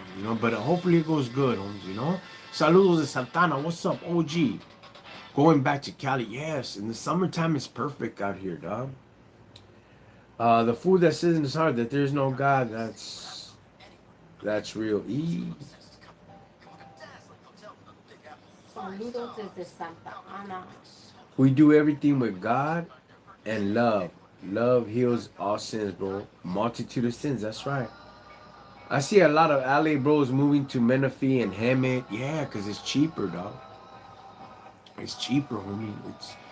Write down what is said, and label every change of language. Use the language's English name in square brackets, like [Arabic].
[English] You know, but hopefully it goes good, homes. You know, [Spanish] saludos de Santana. [English] What's up, OG? Going back to Cali, yes. In the summertime, it's perfect out here, dog. The food that says in his heart that there's no God, that's real. [Spanish] Saludos desde Santa Ana. [English] We do everything with God and love. Love heals all sins, bro. Multitude of sins. That's right. I see a lot of LA bros moving to Menifee and Hemet. Yeah, cause it's cheaper, dog. It's cheaper, homie. It's.